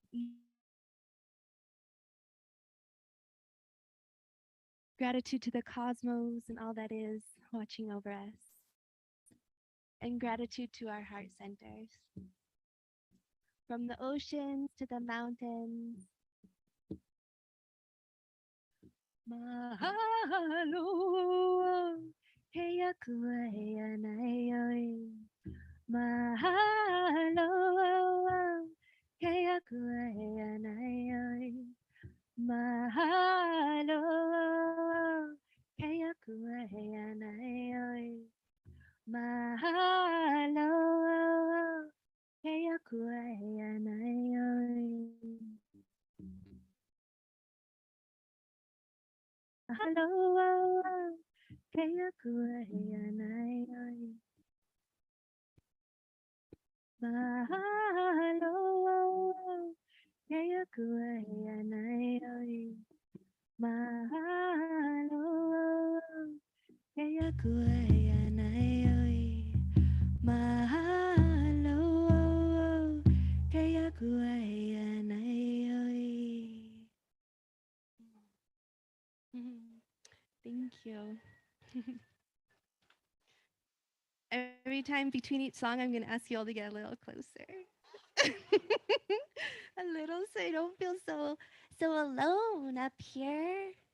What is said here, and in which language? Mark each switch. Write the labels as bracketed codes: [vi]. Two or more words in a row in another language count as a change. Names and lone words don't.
[en] Gratitude to the cosmos and all that is watching over us. And gratitude to our heart centers. From the oceans to the mountains. [haw] Mahalo, heya kua heya naioi. Mahalo, heya kua heya naioi. Mahalo, heya kua heya naioi. Mahalo, heya kua heya naioi. Hello, kaya kuayanay. Mahalo, kaya kuayanay. Mahalo, kaya kuayanay. Mahalo, kaya kuayanay. [en] Thank you. Every time between each song, I'm going to ask you all to get a little closer. A little so you don't feel so alone up here.